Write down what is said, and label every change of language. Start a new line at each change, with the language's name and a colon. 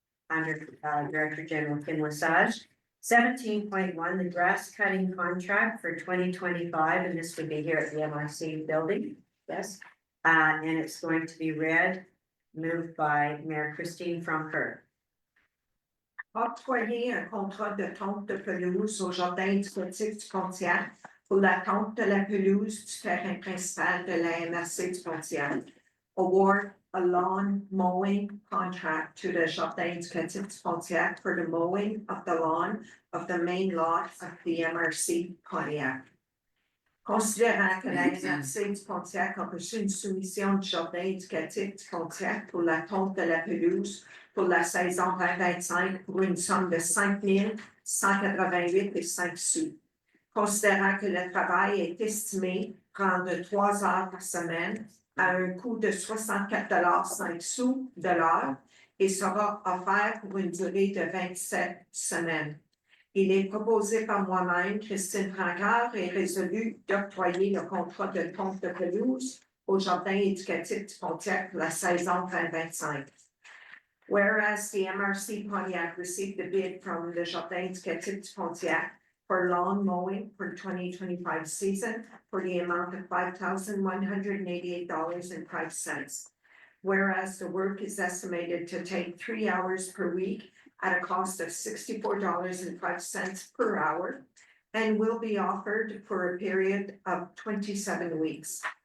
English: Under Director General Kim Lesage. 17.1, the grass cutting contract for 2025, and this would be here at the MIC building. Yes. And it's going to be read, moved by Mayor Christine from her.
French: Octroyer un contrat de tonte de pelouse au jardin sportif du Pontiac pour la tonte de la pelouse du terrain principal de la MRC du Pontiac.
English: Award a lawn mowing contract to the Jardin du Pontiac for the mowing of the lawn of the main lot of the MRC Pontiac.
French: Considérant que la MRC du Pontiac a reçu une soumission du Jardin éducatif du Pontiac pour la tonte de la pelouse pour la saison 2025 pour une somme de 5 188 et 5 sous. Considérant que le travail est estimé prendre 3 heures par semaine à un coût de 64,05 $ de l'heure et sera offert pour une durée de 27 semaines. Il est proposé par moi-même, Christine Francard, et résolu d'octroyer le contrat de tonte de pelouse au Jardin éducatif du Pontiac pour la saison 2025.
English: Whereas the MRC Pontiac received a bid from the Jardin éducatif du Pontiac for lawn mowing for 2025 season for the amount of $5,188.05. Whereas the work is estimated to take 3 hours per week at a cost of $64.05 per hour and will be offered for a period of 27 weeks.